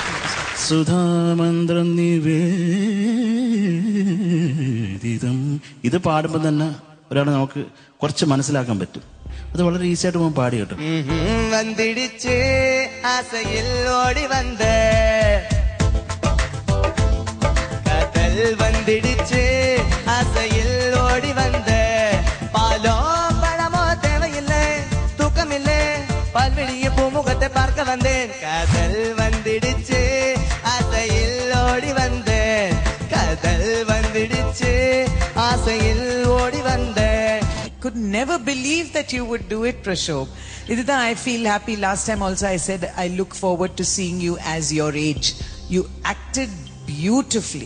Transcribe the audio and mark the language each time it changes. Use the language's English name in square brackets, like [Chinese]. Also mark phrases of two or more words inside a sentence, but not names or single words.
[Malayalam] സുധാമന്ത്രം നിവേദിതം ഇത് പാടുമ്പോൾ തന്നെ ഒരാളെ നമുക്ക് കുറച്ച് മനസ്സിലാക്കാൻ പറ്റും. അത് വളരെ ഈസി ആയിട്ട് പോകാൻ പാടി കേട്ടോ. [Tamil] வந்திடுச்சு ஆசையில் ஓடி வந்து கதல் வந்திடுச்சு ஆசையில் ஓடி வந்து பாலோ பழமோ தேவையில்லை தூக்கமில்லை பால்வெளிய பூமுகத்தை பார்க்க வந்தேன் கதல் வந்திடுச்சு ஆசையில் ஓடி வந்தேன் கதல் வந்திடுச்சு ஆசையில் ஓடி வந்தேன். [English] Could never believe that you would do it, Prashobh. Idita, I feel happy. Last time also I said I look forward to seeing you as your age. You acted beautifully.